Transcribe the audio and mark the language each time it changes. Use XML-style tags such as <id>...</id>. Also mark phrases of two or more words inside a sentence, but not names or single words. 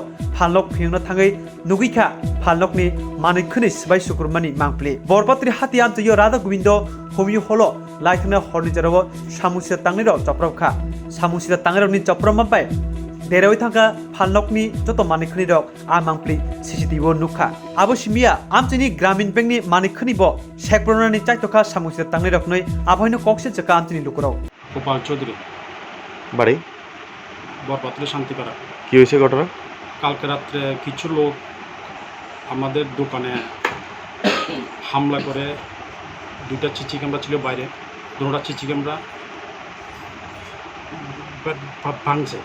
<trp>Phalnok phingno thangai nugikha Phalnok ni manui khuni Swbai Swkurupmani mangpli Porpathari hati amchayo Radha Gobindo homiyo holo laithna horni jarawo Samung Sitra Tangnairok Choprokha Samung Sitra Tangnairok ni Choprokmapai Deroi thangka Phalnok ni joto manui khuni rok a mangpli CCTV nukha abo simia amchini gramin bank ni manui khuni bo sekprona ni chaitokha Samung Sitra Tangnairok noi abhaino kokse chaka amchini lukurok</trp> <bn>গোপাল চৌধুরী বাড়ি বরপাত্রে শান্তিপাড়া। কি হয়েছে ঘটনা? কালকে রাত্রে কিছু লোক আমাদের দোকানে হামলা করে দুইটা</bn> <en>CC camera</en> <bn>ছিল বাইরে, দুটোটা</bn> <en>CC camera</en> <bn>ভাঙছে।</bn>